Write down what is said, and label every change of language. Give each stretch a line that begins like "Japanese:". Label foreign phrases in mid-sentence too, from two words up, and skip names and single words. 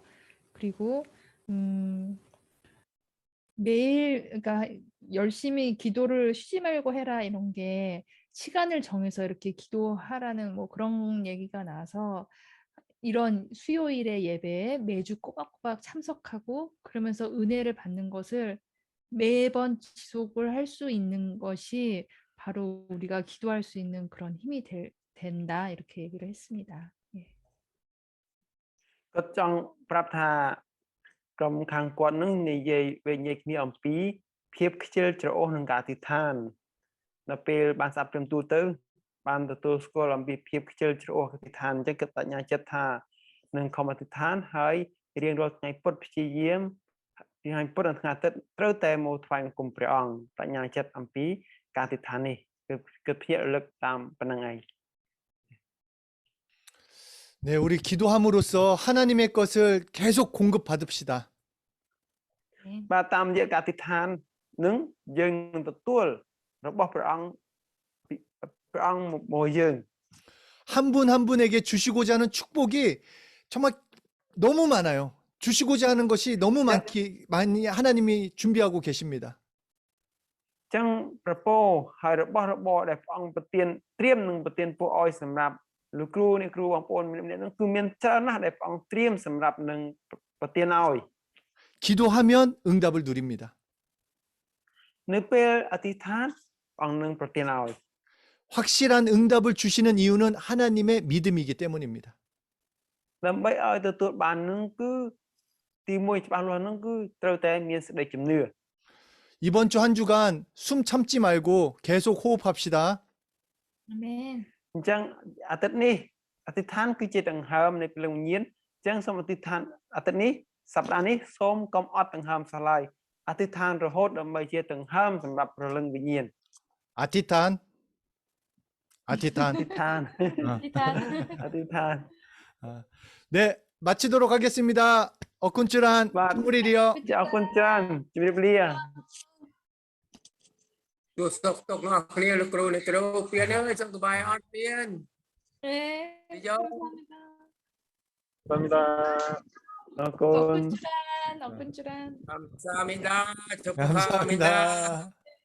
Korean: 그리고 매일 그러니까 열심히 기도를 쉬지 말고 해라 이런 게 시간을 정해서 이렇게 기도하라는 뭐 그런 얘기가 나와서 이런 수요일의 예배에 매주 꼬박꼬박 참석하고 그러면서 은혜를 받는 것을 매번 지속을 할 수 있는 것이 바로 우리가 기도할 수 있는 그런 힘이 된다 이렇게 얘기를 했습니다. 예.
Khmer: គាត់ចង់ប្រាប់ថាក្រុមខាងគាត់នឹងនិយាយគ្នាអំពីភាពខ្ជិលច្រអូសនឹងការអធិដ្ឋាននៅពេលបានស្ដាប់ព្រមទូលទៅបានទទួលស្គាល់អំពីភាពខ្ជិលច្រអូសអធិដ្ឋានអញ្ចឹងគាត់បញ្ញាចិត្តថានឹងខំអធិដ្ឋានហើយរៀងរាល់ថ្ងៃពុតព្យាយាមថ្ងៃពុតនិងថ្ងៃអាទិត្យត្រូវតែមកថ្វាយបង្គំព្រះអង្គបញ្ញាចិត្តអំពីការអធិដ្ឋាននេះគឺភ្ញាក់រលឹកតាមប៉ុណ្្នឹងឯង
Korean: 네, 우리 기도함으로써 하나님의 것을 계속 공급받읍시다.
Khmer: បាទតាមរយៈការអធិដ្ឋាននឹងយើងនឹងទទួលរបស់ព្រះអង្គមកយើង
Korean: 한 분 한 분에게 주시고자 하는 축복이 정말 너무 많아요. 주시고자 하는 것이 너무 많이 하나님이 준비하고 계십니다.
Khmer: អញ្ចឹងប្រពោហើយរបស់របរដែលព្រះអង្គប្រទានត្រៀមនឹងប្រទានពួកឲ្យសម្រាប់លោកគ្រូអ្នកគ្រូបងប្អូនម្នាក់ៗនឹងគឺមានច្រើនណាស់ដែលព្រះអង្គត្រៀមសម្រាប់នឹងប្រទានឲ្យ
Korean: 기도하면 응답을 누립니다.
Khmer: នៅពេលអធិដ្ឋានព្រះអង្គនឹងប្រទានឲ្យ
Korean: 확실한 응답을 주시는 이유는 하나님의 믿음이기 때문입니다.
Khmer: ដើម្បីឲ្យទទួលបាននឹងគឺទី1ច្បាស់លាស់នឹងគឺត្រូវតែមានសេចក្តីជំនឿ
Korean: 이번 주 한 주간 숨 참지 말고 계속 호흡합시다. 아멘.
Khmer: អញ្ចឹងអាទិត្យនេះអធិដ្ឋានគឺជាដង្ហើមនៃព្រលឹងវិញ្ញាណអញ្ចឹងសូមអធិដ្ឋានអាទិត្យនេះសប្តាហ៍នេះសូមកុំអត់ដង្ហើមសោះឡើយអធិដ្ឋានរហូតដើម្បីជាដង្ហើមសម្រាប់ព្រលឹងវិញ្ញាណ អធិដ្ឋាន អធិដ្ឋាន. អធិដ្ឋាន អធិដ្ឋាន
Korean: 네, 마치도록 하겠습니다.
Khmer: អរគុណច្រើន បាទ 퉁무리리요. ចាអរគុណច្រើនជម្រាបលា ទោះស្តុកទុកនោះគ្នាលោកគ្រូអ្នកគ្រូពៀនអើយសុខសប្បាយអត់ពៀន
Korean: 네. 요. 감사합니다.
Khmer: អរគុណ អរគុណច្រើន.
Korean: 감사합니다. 축하합니다. 감사합니다.